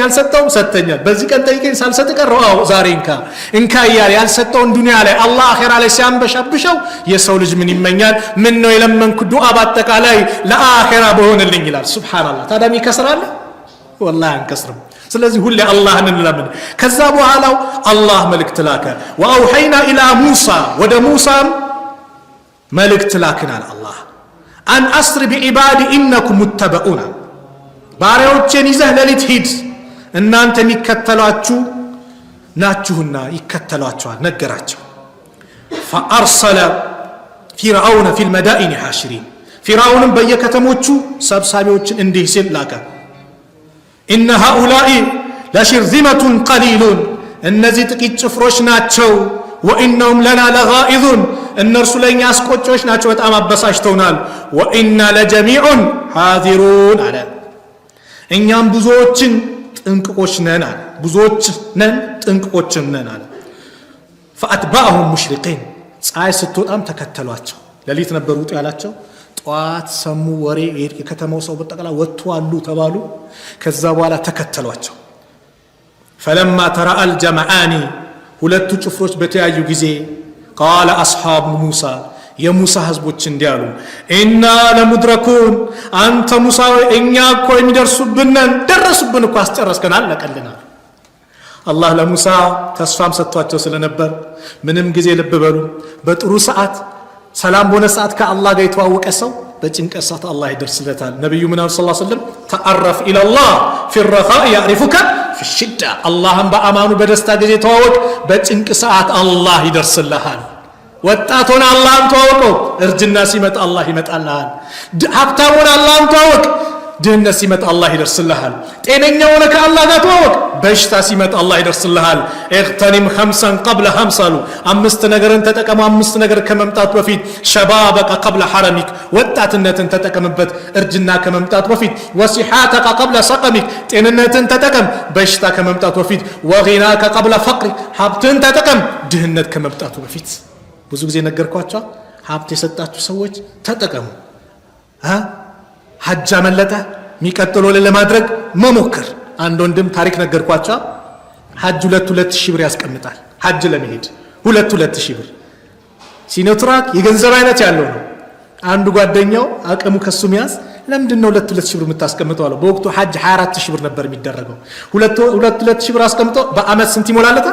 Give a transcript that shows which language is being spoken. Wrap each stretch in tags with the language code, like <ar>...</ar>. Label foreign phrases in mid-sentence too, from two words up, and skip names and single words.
<am>አልሰጠውም ሰጠኛል በዚህ ቀን ጠይቀኝ ሳልሰጥ ቀረው ዛሬ እንካ ይያል ያልሰጠውን ዱንያ ላይ አላህ አኺራ ላይ ሲያንበሻብሸው የሰው ልጅ ምን ይመኛል ምን ነው የለመንኩ ዱዓ ባጠቃላይ ለአኺራ በሆነልኝ ይላል ሱብሃንአላህ ታዳሚ ከስራለ والله አንከስርም ስለዚህ ሁሌ አላህን እንለምን ከዛ በኋላው አላህ መልእክት ላከ</am> <ar>وأوحينا إلى موسى</ar> <am>ወደ ሙሳም መልእክት ላከናል አላህ</am> <ar>أن أسر بعبادي إنكم متبعون</ar> <am>ባሪያዎቼን ይዘህ ለሊት ሂድ እናንተ የሚከተሏችሁ ናችሁና ይከተሏቸዋል ነገራቸው</am> <ar>فأرسل فرعون في المدائن حاشرين</ar> <am>فرعون በየከተሞቹ ሰብሳቢዎችን እንዲህ ሲል ላከ</am> <ar>إن هؤلاء لشرذمة قليلون النزي</ar> <am>ጥቂት ጭፍሮች ናቸው</am> <ar>وإنهم لنا لغائظون እነርሱ</ar> <am>ለኛ አስቆጮች ናቸው በጣም አበሳጭተውናል</am> <ar>وإنا لجميع حاذرون</ar> <am>አለ እኛም ብዙዎችን ጥንቅቆች ነን አለ ብዙዎች ነን ጥንቅቆች ነን አለ</am> <ar>فأتبعهم مشرقين</ar> <am>ፀሐይ ስትወጣም ተከተሏቸው ለሊት ነበር ውጡ ያላቸው ጧት ሰሙ ወሬ የከተማው ሰው በጠቅላ ወጥቷሉ ተባሉ ከዛ በኋላ ተከተሏቸው</am> <ar>فلما ترى الجمعان</ar> <am>ሁለቱ ጭፍሮች በተያዩ ጊዜ</am> <ar>قال اصحاب موسى</ar> <am>የሙሳ ህዝቦች እንዲያሉ</am> <ar>إنا لمدركون</ar> <am>አንተ ሙሳ እኛ እኮ የሚደርሱብን ደረሱብን እኮ አስጨረስከን አለቀልናል አላህ ለሙሳ ተስፋም ሰጥቷቸው ስለነበር ምንም ጊዜ ልብ በሉ በጥሩ ሰዓት ሰላም በሆነ ሰዓት ከአላህ ጋር የተዋወቀ ሰው በጭንቀት ሰዓት አላህ ይደርስለታል። ነብዩ ምን አሉ</am> <ar>صلى الله عليه وسلم تعرف إلى الله في الرخاء يعرفك في الشدة</ar> <am>አላህን በአማኑ በደስታ ጊዜ ተዋወቅ፣ በጭንቅ ሰዓት አላህ ይደርስልሃል። ወጣት ሆነ አላህን ተዋወቀው፣ እርጅና ሲመጣ አላህ ይመጣልሃል። ሀብታም ሆነ አላህን ተዋወቅ፣ ድህነት ሲመጣ አላህ ይደርስልሃል። ጤነኛ ሆነ ከአላህ ጋር ተዋወቅ፣ በሽታ ሲመጣ አላህ ይደርስልሃል።</am> <ar>اغتنم خمسا قبل خمس</ar> <am>አሉ። አምስት ነገርን ተጠቀሙ አምስት ነገር ከመምጣቱ በፊት።</am> <ar>شبابك قبل حرمك</ar> <am>ወጣትነትን ተጠቀምበት እርጅና ከመምጣቱ በፊት።</am> <ar>وصحتك قبل سقمك</ar> <am>ጤንነትን ተጠቀም በሽታ ከመምጣቱ በፊት።</am> <ar>وغناك قبل فقرك</ar> <am>ሀብትን ተጠቀም ድህነት ከመምጣቱ በፊት። ብዙ ጊዜ ነገርኳቸው። ሀብት የሰጣችሁ ሰዎች ተጠቀሙ። ሐጅ አመለጠ የሚቀጥለው ለማድረግ መሞከር። አንድ ወንድም ታሪክ ነገርኳቸው። ሐጅ 2,000 ብር ያስቀምጣል ሐጅ ለመሄድ 2,000 ብር። ሲኖትራክ የገንዘብ አይነት ያለው ነው። አንዱ ጓደኛው አቅሙ ከሱ ሚያዝ ለምንድነው 2,000 ብር የምታስቀምጠው አለው። በወቅቱ ሐጅ 24,000 ብር ነበር የሚደረገው። 2,000 ብር አስቀምጦ በአመት ስንት ይሞላለታል?</am>